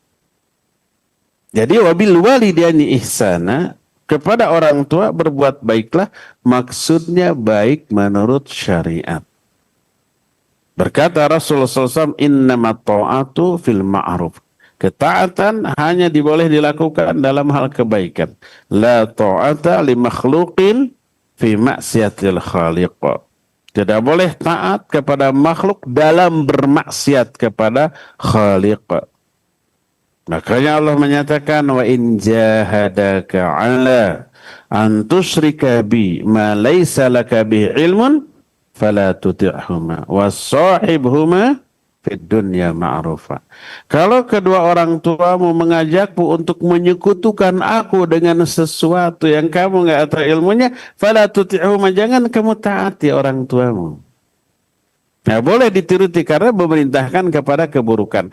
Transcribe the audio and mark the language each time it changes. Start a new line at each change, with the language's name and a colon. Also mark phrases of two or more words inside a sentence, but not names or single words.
Indonesian: Jadi
Arabic: وبالوالدين إحسانا,
Indonesian: kepada orang tua berbuat baiklah, maksudnya baik menurut syariat. Berkata Rasulullah SAW,
Arabic: إنما الطاعة في المعروف.
Indonesian: Ketaatan hanya boleh dilakukan dalam hal kebaikan.
Arabic: لا طاعة لمخلوق في معصية الخالق.
Indonesian: Tidak boleh taat kepada makhluk dalam bermaksiat kepada Khaliq. Makanya Allah menyatakan
Arabic: وإن جاهداك على أن تشرك بي ما ليس لك به علم فلا تطعهما وصاحبهما في الدنيا معروفا.
Indonesian: Kalau kedua orang tuamu mengajakmu untuk menyekutukan aku dengan sesuatu yang kamu nggak tahu ilmunya,
Arabic: فلا تطعهما,
Indonesian: jangan kamu taati orang tuamu. Nah, boleh dituruti karena memerintahkan kepada keburukan.